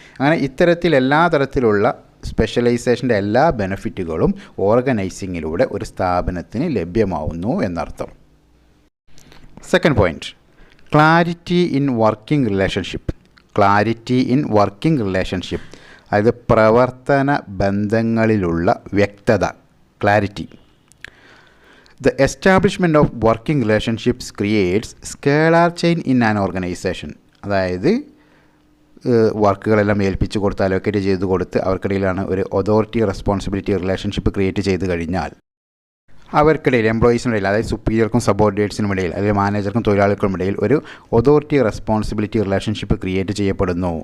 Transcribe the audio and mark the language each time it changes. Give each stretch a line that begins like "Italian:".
Malayalam: അങ്ങനെ ഇത്തരത്തിൽ എല്ലാ തരത്തിലുള്ള സ്പെഷ്യലൈസേഷൻ്റെ എല്ലാ ബെനിഫിറ്റുകളും ഓർഗനൈസിങ്ങിലൂടെ ഒരു സ്ഥാപനത്തിന് ലഭ്യമാവുന്നു എന്നർത്ഥം.
English: Second point, clarity in working relationship. Clarity in working relationship,
Malayalam: അതായത് പ്രവർത്തന ബന്ധങ്ങളിലുള്ള വ്യക്തത,
English: Clarity. The establishment of working relationships creates scalar chain in an organization.
Malayalam: അതായത് വർക്കുകളെല്ലാം ഏൽപ്പിച്ചു കൊടുത്ത്, അലോക്കേറ്റ് ചെയ്ത് കൊടുത്ത്, അവർക്കിടയിലാണ് ഒരു അതോറിറ്റി റെസ്പോൺസിബിലിറ്റി റിലേഷൻഷിപ്പ് ക്രിയേറ്റ് ചെയ്ത് കഴിഞ്ഞാൽ, അവർക്കിടയിൽ, എംപ്ലോയീസിനിടയിൽ, അതായത് സുപ്പീരിയർക്കും സബോർഡിനേറ്റ്സിനും ഇടയിൽ, അല്ലെങ്കിൽ മാനേജർക്കും തൊഴിലാളികൾക്കും ഇടയിൽ ഒരു അതോറിറ്റി റെസ്പോൺസിബിലിറ്റി റിലേഷൻഷിപ്പ് ക്രിയേറ്റ് ചെയ്യപ്പെടുന്നു.